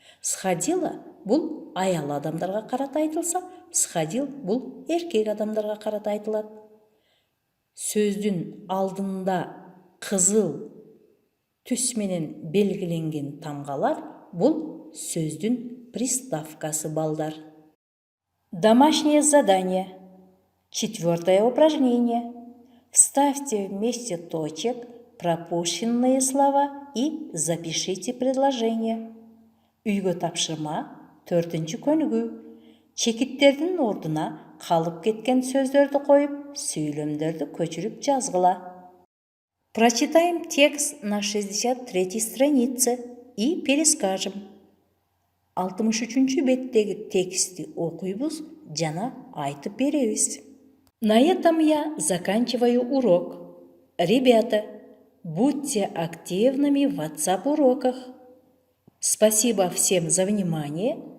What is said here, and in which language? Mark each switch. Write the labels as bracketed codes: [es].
[ky] Сходила бул аял адамдарга карата айтылса, сходил бул эркек адамдарга карата айтылат. Сөздүн алдында кызыл түс менен белгиленген тамгалар бул сөздүн приставкасы, балдар. [ru] Домашнее задание. 4 упражнение. Вставьте вместе точек пропущенные слова и запишите предложение. [ky] Үйгө тапшырма 4-чү көнүгүү. Чекиттердин ордуна калып кеткен сөздөрдү коюп, сүйлөмдөрдү көчүрүп жазгыла. [ru] Прочитаем текст на 63 странице и перескажем. [ky] 63 беттеги текстти окуйбуз жана айтып беребиз. [ru] На этом я заканчиваю урок. Ребята, будьте активными в WhatsApp-уроках. Спасибо всем за внимание.